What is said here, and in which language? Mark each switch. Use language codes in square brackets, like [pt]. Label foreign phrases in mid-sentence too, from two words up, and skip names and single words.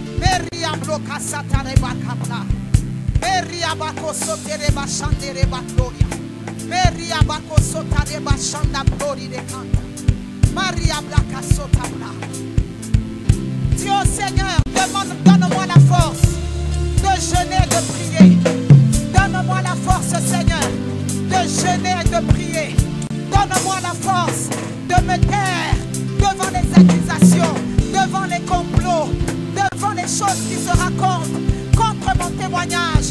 [fr] Meria bloca satareba capla. Meria bako sotereba chandereba gloria. Meria bako sotareba chanda glory de canta. Maria blaka sotabla. Dieu Seigneur, donne-moi la force de jeûner et de prier. Donne-moi la force, Seigneur, de jeûner et de prier. Donne-moi la force de me taire devant les accusations, devant les complots, devant les choses qui se racontent contre mon témoignage.